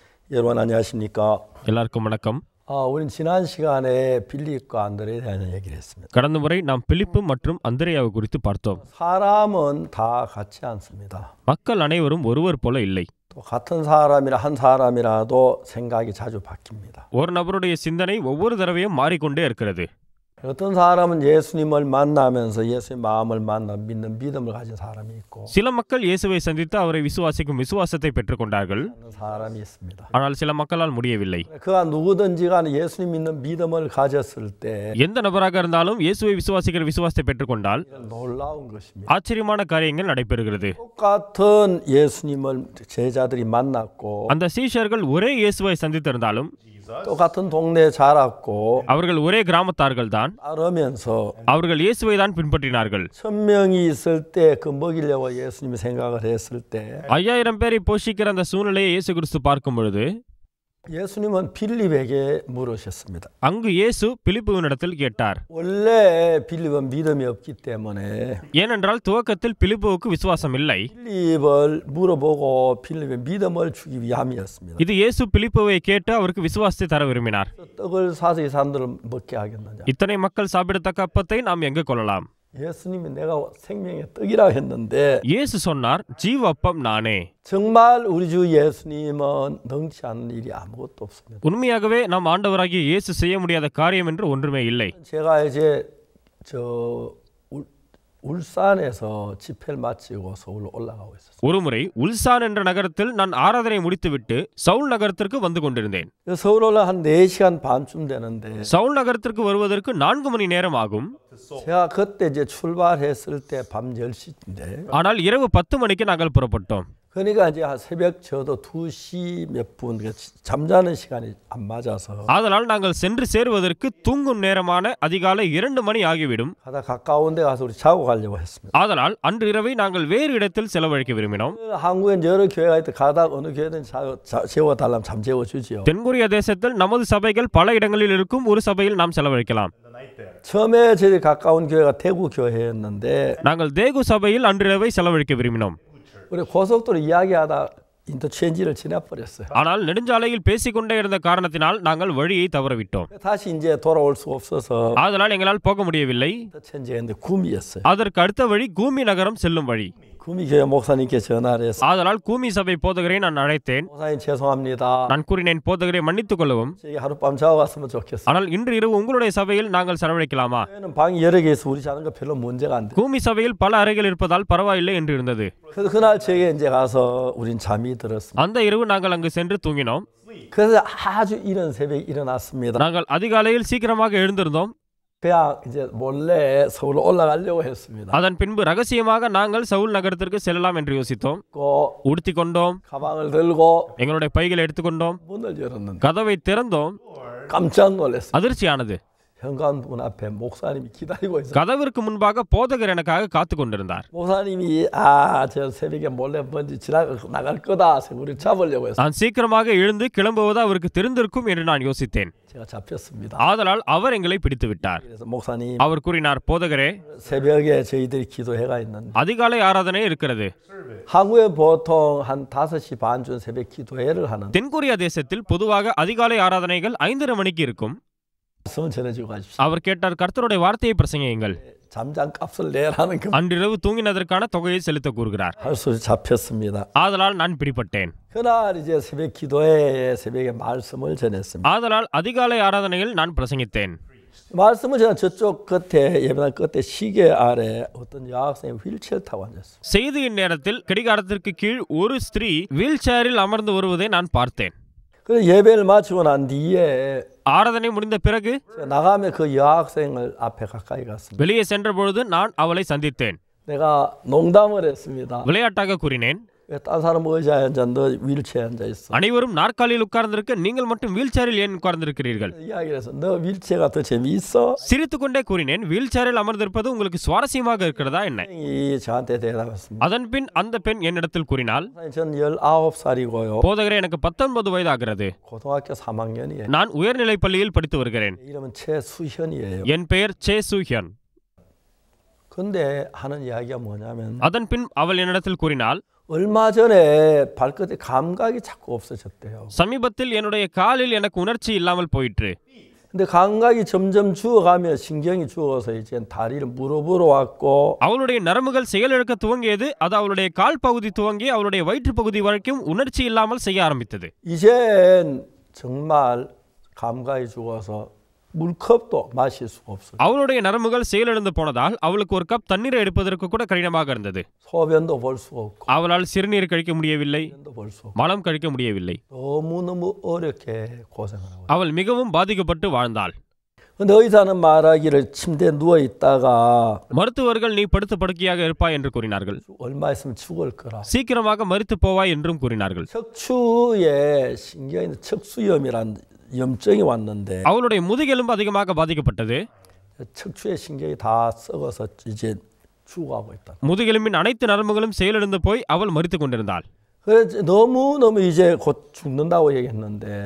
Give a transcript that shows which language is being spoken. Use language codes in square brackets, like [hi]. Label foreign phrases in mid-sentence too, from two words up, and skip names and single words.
[ko] 여러분 안녕하십니까? [ta] எல்லாருக்கும் வணக்கம். [ko] 우린 지난 시간에 빌립과 안드레에 대한 얘기를 했습니다. [ta] கடந்த முறை நாம் பிலிப்பு மற்றும் அந்திரேயாவை குறித்து பார்த்தோம். [ko] 사람은 다 같지 않습니다. [ta] மக்கள் அனைவரும் ஒருவர் போல இல்லை. [ko] 또 같은 사람이나 한 사람이라도 생각이 자주 바뀝니다. [ta] ஒரு நபருடைய சிந்தனை ஒவ்வொரு தடவையும் மாறிக்கொண்டே இருக்கிறது. [ko] 어떤 사람은 예수님을 만나면서 예수의 마음을 만나 믿는 믿음을 가진 사람이 있고 [ta] சில மக்கள் இயேசுவை சந்தித்து அவரை விசுவாசிக்கும் விசுவாசத்தை பெற்றுக்கொண்டார்கள். [ko] 사람이 있습니다. [ta] ஆனால் சில மக்களால் முடியவில்லை. [ko] 그가 누구든지 간에 예수님 믿는 믿음을 가졌을 때 [ta] எந்த நபராக இருந்தாலும் இயேசுவை விசுவாசிக்கிற விசுவாசத்தை பெற்றுக்கொண்டால் [ko] 놀라운 것입니다. [ta] ஆச்சரியமான காரியங்கள் நடைபெறுகிறது. [ko] 똑같은 예수님을 제자들이 만났고 [ta] அந்த சீஷர்கள் ஒரே இயேசுவை சந்தித்திருந்தாலும் [ko] 똑같은 동네에 자랐고 [ta] அவர்கள் ஒரே கிராமத்தார்கள் தான். [ko] 따르면서 [ta] அவர்கள் இயேசுவை தான் பின்பற்றினார்கள். [ko] 1000명이 있을 때 그 먹이려고 예수님이 생각을 했을 때 [ta] 5000 பேரை போஷிக்கிற அந்த சூழ்நிலையை இயேசு கிறிஸ்து பார்க்கும் பொழுது [ko] 예수님은 빌립에게 물으셨습니다. [ta] அங்கு இயேசு பிலிப்புவினிடத்தில் கேட்டார். [ko] 원래 빌립은 믿음이 없기 때문에 [ta] ஏனென்றால் துவக்கத்தில் பிலிப்புவுக்கு விசுவாசம் இல்லை. [ko] 빌립을 물어보고 빌립의 믿음을 주기 위함이었습니다. [ta] இது இயேசு பிலிப்புவை கேட்டு அவருக்கு விசுவாசத்தை தர விரும்பினார். [ko] 떡을 사서 이 사람들을 먹게 하겠느냐. [ta] இத்தனை மக்கள் சாப்பிடத்தக்க அப்பத்தை நாம் எங்கு கொள்ளலாம்? [ko] 예수님이 내가 생명의 떡이라 했는데 [ta] இயேசு சொன்னார், ஜீவ அப்பம் நானே. [ko] 정말 우리 주 예수님은 능치 않는 일이 아무것도 없습니다. [ta] உண்மையாகவே நாம் ஆண்டவராகிய இயேசு செய்ய முடியாத காரியம் என்று ஒன்றுமே இல்லை. [ko] 제가 이제 울산에서 집회를 마치고 서울로 올라가고 있었어요. [ta] ஒருமுறை உல்சான் என்ற நகரத்தில் நான் ஆராதனை முடித்துவிட்டு சவுல் நகரத்திற்கு வந்து கொண்டிருந்தேன். [ko] 서울 올라 한 4시간 반쯤 되는데 [ta] சவுல் நகரத்திற்கு வருவதற்கு 4 மணி நேரம் ஆகும். [ko] 제가 그때 이제 출발했을 때 밤 10시인데 [ta] ஆனால் இரவு 10 மணிக்கு நாங்கள் புறப்பட்டோம். [ko] 그러니까 이제 새벽 저도 2시 몇 분 잠자는 시간이 안 맞아서 [ta] ஆதலால் நாங்கள் சென்று சேருவதற்கு தூங்கும் நேரமான அதிகாலை 2 மணி ஆகிவிடும். [ko] 가다 가까운 데 가서 우리 자고 가려고 했습니다. [ta] ஆதலால் அன்று இரவை நாங்கள் வேறு இடத்தில் செலவழிக்க விரும்பினோம். [ko] 한국엔 여러 교회가 있다 가다 어느 교회든 재워 달라면 잠 재워 주지요. [ta] தென்கொரியா தேசத்தில் நமது சபைகள் பல இடங்களில் இருக்கும். ஒரு சபையில் நாம் செலவழிக்கலாம். [ko] 처음에 저희 가까운 교회가 대구 교회였는데 [ta] நாங்கள் தேகு சபையில் அன்றிரவை செலவழிக்க விரும்பினோம். [ko] 우리 고속도로 이야기하다 인터체인지를 지나버렸어요. [ta] ஆனால் நெடுஞ்சாலையில் பேசிக்கொண்டே இருந்த காரணத்தினால் நாங்கள் வழியை தவறவிட்டோம். [ko] 다시 이제 돌아올 수 없어서 [ta] ஆதலால் எங்களால் போக முடியவில்லை. [ko] 인터체인지였는데 구미였어요. [ta] அதற்கு அடுத்த வழி கூமி நகரம் செல்லும் வழி. [ko] 구미 교회 목사님께 전화를 해서 [ta] ஆதலால் கூமி சபை போதகரை நான் அழைத்தேன். [ko] 목사님 죄송합니다. [ta] நான் கூறினேன், போதகரை மன்னித்துக் கொள்ளவும். [ko] 저희 하룻밤 자고 갔으면 좋겠어요. [ta] ஆனால் இன்று இரவு உங்களுடைய சபையில் நாங்கள் செலவழிக்கலாமா? [ko] 교회는 방이 여러 개 있어 우리 자는 거 별로 문제가 안 돼. [ta] கூமி சபையில் பல அறைகள் இருப்பதால் பரவாயில்லை என்று இருந்தது. [ko] 그래서 그날 저녁에 이제 가서 우린 잠이 들었습니다. [ta] அந்த இரவு நாங்கள் அங்கு சென்று தூங்கினோம். [ko] 그래서 아주 이른 새벽에 일어났습니다. [ta] நாங்கள் அதிகாலையில் சீக்கிரமாக எழுந்திருந்தோம். [ko] 그냥 이제 몰래 서울로 올라가려고 했습니다. [ta] அதன் பின்பு ரகசியமாக நாங்கள் சவுல் நகரத்திற்கு செல்லலாம் என்று யோசித்தோம். உடுத்தி கொண்டோம். [ko] 가방을 들고 [ta] எங்களுடைய பைகளை எடுத்துக்கொண்டோம். [ko] 문을 열었는데 [ta] கதவை திறந்தோம். [ko] 깜짝 놀랐어요. [ta] அதிர்ச்சியானது. [ko] 현관문 앞에 목사님이 기다리고 있어요. [ta] கதவிற்கு முன்பாக போதகர் எனக்காக காத்து கொண்டிருந்தார். [ko] 목사님이 저 새벽에 몰래 먼저 나갈 거다. 우리 잡으려고 했어요. [ta] நான் சீக்கிரமாக எழுந்து கிளம்புவது அவருக்கு தெரிந்திருக்கும் என்று நான் யோசித்தேன். [ko] 제가 잡혔습니다. [ta] ஆதலால் அவர் எங்களை பிடித்து விட்டார். [ko] 그래서 목사님 [ta] அவர் கூறினார், போதகரே, [ko] 새벽에 저희들이 기도회가 있는데 [ta] அதிகாலை ஆராதனை இருக்கிறது. [ko] 한국에 보통 한 5시 반쯤 새벽 기도회를 하는. [ta] தென்கொரியா தேசத்தில் பொதுவாக அதிகாலை ஆராதனைகள் 5:30 மணிக்கு இருக்கும். [ko] 말씀을 전해주고 가십시오. [ta] அவர் கேட்டார், கர்த்தருடைய வார்த்தையை பிரசங்கியுங்கள். [ko] 잠잠값을 내라는 그 [ta] அன்றிரவு தூங்கினதற்கான தொகையை செலுத்த கூறுகிறார். [ko] 할수 잡혔습니다. [ta] ஆதலால் நான் பிடிபட்டேன். [ko] 그날 이제 새벽 기도회에 새벽에 말씀을 전했습니다. [ta] ஆதலால் அதிகாலை ஆராதனையில் நான் பிரசங்கித்தேன். [ko] 말씀은 제가 저쪽 끝에 예배당 끝에 시계 아래 어떤 여학생이 휠체어를 타고 앉았어요. [ta] செய்தியின் நேரத்தில் கடிகாரத்திற்கு கீழ் ஒரு ஸ்திரீ வீல் சேரில் அமர்ந்து வருவதை நான் பார்த்தேன். [ko] 그래서 예배를 마치고 난 뒤에 [ta] ஆராதனை முடிந்த பிறகு [ko] 나가면 그 여학생을 앞에 가까이 갔습니다. [ta] வெளியே சென்ற பொழுது நான் அவளை சந்தித்தேன். [ko] 내가 농담을 했습니다. [ta] விளையாட்டாக கூறினேன், [ko] 왜 딴 사람 의자에 앉아 너 휠체어에 앉아 있어? [ta] அனைவரும் நாற்காலியில் உட்கார்ந்திருக்க நீங்கள் மட்டும் வீல் சேரில் ஏன் உட்கார்ந்திருக்கிறீர்கள்? [ko] 이야기를 해서 너 휠체어가 더 재미있어? [ta] சிரித்துக்கொண்டே கூறினேன், வீல் சேரில் அமர்ந்திருப்பது உங்களுக்கு சுவாரஸ்யமாக இருக்கிறதா என்ன? [ko] 이 저한테 대답했습니다. [ta] அதன் பின் அந்த பெண் என்னிடத்தில் கூறினாள், [ko] 전 19살이고요. [ta] போதகரே, எனக்கு 19 வயது ஆகிறது. [ko] 고등학교 3학년이에요. [ta] நான் உயர்நிலைப் பள்ளியில் படித்து வருகிறேன். [ko] 이름은 최수현이에요. [ta] என் பெயர் சே சூஹியன். [ko] 근데 하는 이야기가 뭐냐면 [ta] அதன் பின் அவள் என்னிடத்தில் கூறினாள், [ko] 얼마 전에 발끝에 감각이 자꾸 없어졌대요. [ta] சமீபத்தில் என்னுடைய காலில் எனக்கு உணர்ச்சி இல்லாமல் போயிற்று. [ko] 근데 감각이 점점 죽어가며 신경이 죽어서 이제 다리를 무릎으로 왔고 [ta] அவளுடைய நரம்புகள் செயலிழக்க துவங்கியது. அது அவளுடைய கால் பகுதி துவங்கி அவளுடைய வயிற்று பகுதி வரைக்கும் உணர்ச்சி இல்லாமல் செய்ய ஆரம்பித்தது. [ko] 이젠 정말 감각이 죽어서 물컵도 마실 수가 없어요. [ta] அவளுடைய நரம்புகள் செயலிழந்து போனதால் அவளுக்கு ஒரு கப் தண்ணீரை எடுப்பதற்கு கூட கடினமாக இருந்தது. [ko] 소변도 볼 수가 없고 [ta] அவளால் சிறுநீர் கழிக்க முடியவில்லை, [ko] 볼 수 없고 [ta] மலம் கழிக்க முடியவில்லை. [ko] 너무너무 어렵게 고생을 하고. [ta] அவள் மிகவும் பாதிக்கப்பட்டு வாழ்ந்தாள். [ko] 근데 의사는 말하기를 침대에 누워 있다가 [ta] மருத்துவர்கள் நீ படுத்த படுக்கையாக இருப்பாய் என்று கூறினார்கள். [ko] 얼마 있으면 죽을 거라. [ta] சீக்கிரமாக மரித்து போவாய் என்றும் கூறினார்கள். [ko] 척추에 신경에 척수염이란 염증이 왔는데 [ta] அவளுடைய முதுகெலும்பு அதிகமாக பாதிக்கப்பட்டது. [ko] 척추의 신경이 다 썩어서 이제 죽어가고 있다. [ta] முதுகெலும்பின் அனைத்து நரம்புகளும் செயலிழந்து போய் அவள் மரித்துக் கொண்டிருந்தாள். [ko] 그래서 너무 이제 곧 죽는다고 얘기했는데